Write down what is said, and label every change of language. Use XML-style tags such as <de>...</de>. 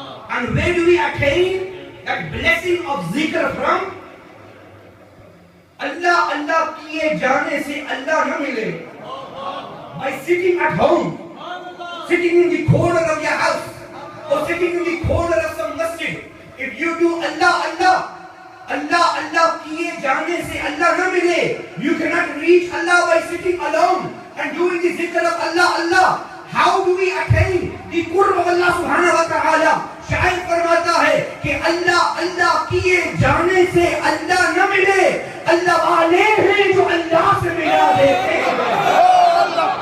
<en>And where do we attain that blessing of zikr from?</en> <hi>Allah Allah किए जाने से Allah न मिले।</hi> <en>By sitting at home, sitting in the corner of your house, or sitting in the corner of some masjid, if you do</en> <hi>Allah Allah, Allah Allah किए जाने से Allah न मिले,</hi> <en>you cannot reach Allah by sitting alone and doing the zikr of Allah Allah. How do we attain the qurb of Allah subhanahu wa ta'ala?</en> <hi>शायर फरमाता है कि अल्लाह अल्लाह किए जाने से अल्लाह न मिले, अल्लाह वाले हैं जो अल्लाह से मिला देते हैं।</hi>